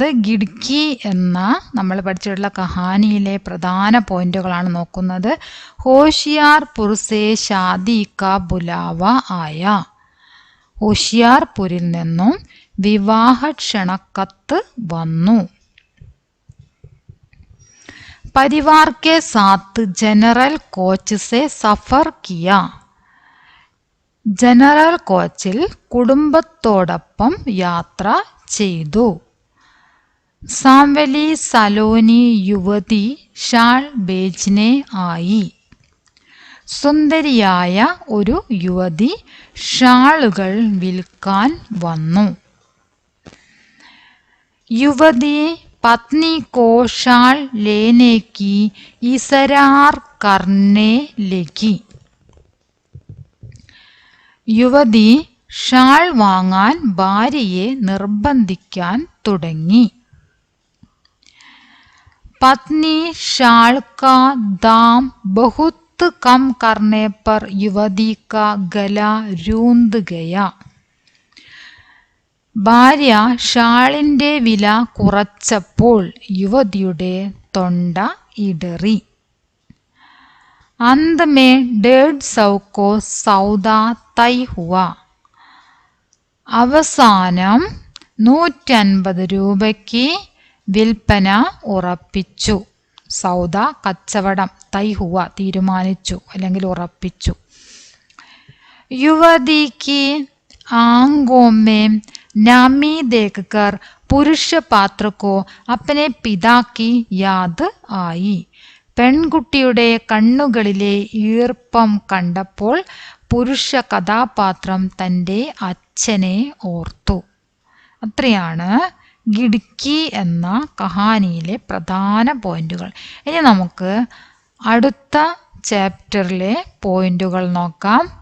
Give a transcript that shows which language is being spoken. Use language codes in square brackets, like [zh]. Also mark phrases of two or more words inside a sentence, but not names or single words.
[ml] ഗിടുക്കി എന്ന നമ്മൾ പഠിച്ചിട്ടുള്ള കഹാനിയിലെ പ്രധാന പോയിന്റുകളാണ് നോക്കുന്നത്. [hi] होशियारपुर से शादी का बुलावा आया. [ml] ഹോഷിയാർപുരിൽ നിന്നും വിവാഹ ക്ഷണക്കത്ത് വന്നു. [hi] परिवार के साथ जनरल कोच से सफर किया. [en] general coachil [ml] കുടുംബത്തോടൊപ്പം യാത്ര ചെയ്തു. [hi] सांवली सलोनी युवती शाल बेचने आई. [ml] സുന്ദരിയായ ഒരു യുവതി ഷാളുകൾ വിൽക്കാൻ വന്നു. [hi] യുവതി पत्नी को शाल लेने की इसरार करने लगी. [ml] യുവതി ഷാൾ വാങ്ങാൻ ഭാര്യയെ നിർബന്ധിക്കാൻ തുടങ്ങി. [hi] पत्नी शाल का दाम बहुत कम करने पर युवती का गला रूंध गया. [ml] ഭാര്യ ഷാളിൻ്റെ വില കുറച്ചപ്പോൾ യുവതിയുടെ തൊണ്ട ഇടറി. [hi] अंत में 150 को सौदा तय हुआ. [ml] അവസാനം 150 രൂപയ്ക്ക് വിൽപ്പന ഉറപ്പിച്ചു. സൗദ കച്ചവടം, തൈഹുവ തീരുമാനിച്ചു അല്ലെങ്കിൽ ഉറപ്പിച്ചു. [hi] യുവതിക്ക് आंखों में नामी देखकर पुरुष पात्र को अपने पिता की याद आई. [ml] പെൺകുട്ടിയുടെ കണ്ണുകളിലെ ഈർപ്പം കണ്ടപ്പോൾ പുരുഷ കഥാപാത്രം തൻ്റെ അച്ഛനെ ഓർത്തു. അത്രയാണ് ഗിടുക്കി എന്ന കഹാനിയിലെ പ്രധാന പോയിന്റുകൾ. ഇനി നമുക്ക് അടുത്ത ചാപ്റ്ററിലെ പോയിന്റുകൾ നോക്കാം.